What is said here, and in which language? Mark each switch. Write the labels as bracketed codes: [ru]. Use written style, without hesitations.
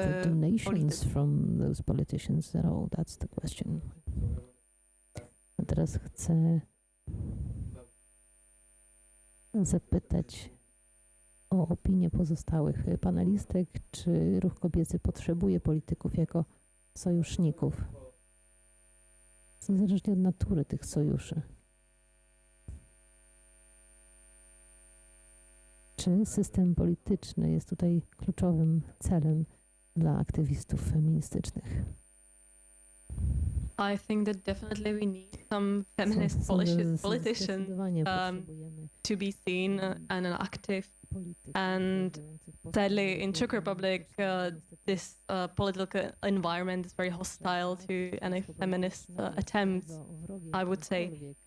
[en] donations from those politicians at all? That's the question. [pl] A teraz chcę zapytać o opinię pozostałych panelistek, czy ruch kobiecy potrzebuje polityków jako sojuszników, niezależnie od natury tych sojuszy. Czy system polityczny jest tutaj kluczowym celem dla aktywistów feministycznych? [en] I think that definitely we need some feminist politicians to be seen and active. And sadly, in Czech Republic, this political environment is very hostile to any feminist attempts, I would say.